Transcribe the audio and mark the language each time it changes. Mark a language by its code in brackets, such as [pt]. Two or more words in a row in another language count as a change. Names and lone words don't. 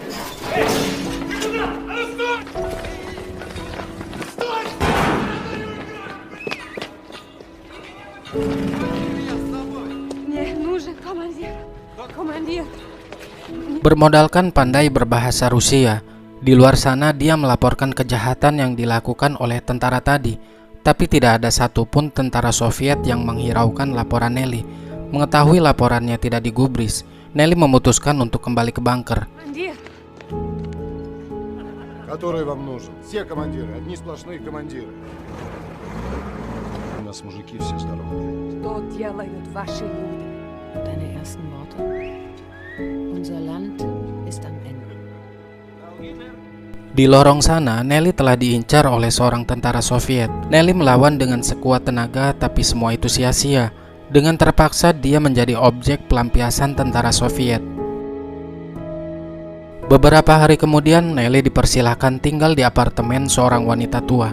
[id] Bermodalkan pandai berbahasa Rusia, di luar sana dia melaporkan kejahatan yang dilakukan oleh tentara tadi. Tapi tidak ada satupun tentara Soviet yang menghiraukan laporan Nelly. Mengetahui laporannya tidak digubris, Nelly memutuskan untuk kembali ke bunker. [ru] Командир, Который вам нужен? Все командиры, одни сплошные командиры. У нас мужики все здоровые. что делают ваши люди? [de] Deine ersten Worte. Unser Land ist am Ende. [id] Di lorong sana, Nelly telah diincar oleh seorang tentara Soviet. Nelly melawan dengan sekuat tenaga, tapi semua itu sia-sia. Dengan terpaksa, dia menjadi objek pelampiasan tentara Soviet. Beberapa hari kemudian, Nelly dipersilahkan tinggal di apartemen seorang wanita tua.